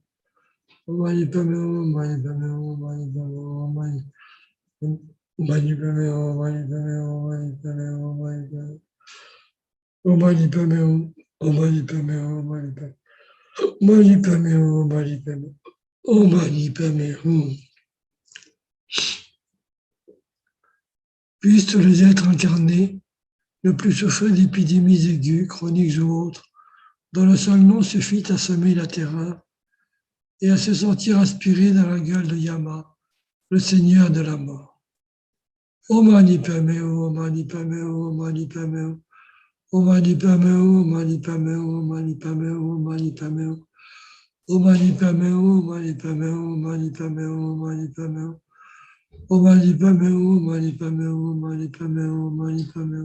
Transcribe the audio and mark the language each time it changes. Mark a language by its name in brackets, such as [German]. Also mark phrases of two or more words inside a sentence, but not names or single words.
[Sanskrit] ॐ मणि पद्मे हूँ, मणि पद्मे हूँ, मणि पद्मे हूँ, मणि. ॐ मणि पद्मे हूँ, मणि पद्मे हूँ, मणि पद्मे हूँ, मणि पद्मे हूँ. ॐ मणि पद्मे हूँ, ॐ मणि पद्मे हूँ, मणि पद्मे हूँ. मणि पद्मे हूँ, मणि पद्मे हूँ. ॐ मणि पद्मे हूँ. [French] Puissent tous les êtres incarnés ne plus souffrir d'épidémies aiguës, chroniques ou autres, dont le seul nom suffit à semer la terreur et à se sentir aspirés dans la gueule de Yama, le Seigneur de la mort. [Sanskrit] ॐ मणि पद्मे हूँ, ॐ मणि पद्मे हूँ, ॐ मणि पद्मे हूँ. ॐ मणि पद्मे हूँ, ॐ मणि पद्मे हूँ, ॐ मणि पद्मे हूँ, ॐ मणि पद्मे हूँ. ॐ मणि पद्मे हूँ, ॐ मणि पद्मे हूँ, ॐ मणि पद्मे हूँ, ॐ मणि पद्मे हूँ. ॐ मणि पद्मे हूँ, ॐ मणि पद्मे हूँ, ॐ मणि पद्मे हूँ, ॐ मणि पद्मे हूँ.